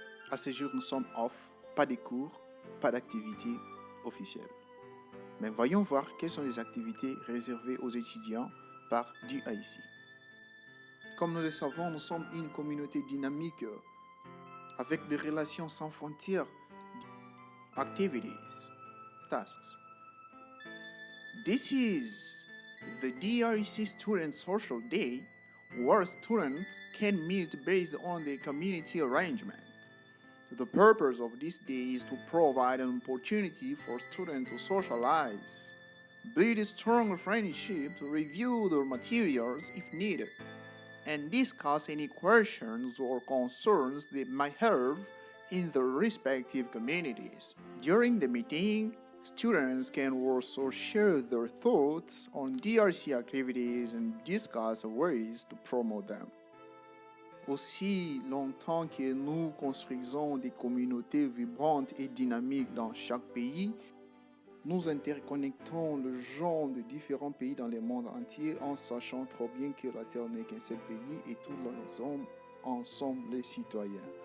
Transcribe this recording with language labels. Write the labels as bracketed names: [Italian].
[French] À ce jour, nous sommes off, pas de cours, pas d'activité officielle. Mais voyons voir quelles sont les activités réservées aux étudiants par DIC. Comme nous le savons, nous sommes une communauté dynamique avec des relations sans frontières. [English] Activities, tasks. This is the DIC Student Social Day, where students can meet based on the community arrangement. The purpose of this day is to provide an opportunity for students to socialize, build strong friendships, review their materials if needed, and discuss any questions or concerns they might have in their respective communities. During the meeting, students can also share their thoughts on DRC activities and discuss ways to promote them. [French] Aussi longtemps que nous construisons des communautés vibrantes et dynamiques dans chaque pays, nous interconnectons le genre de différents pays dans le monde entier en sachant trop bien que la Terre n'est qu'un seul pays et tous les hommes en sont les citoyens.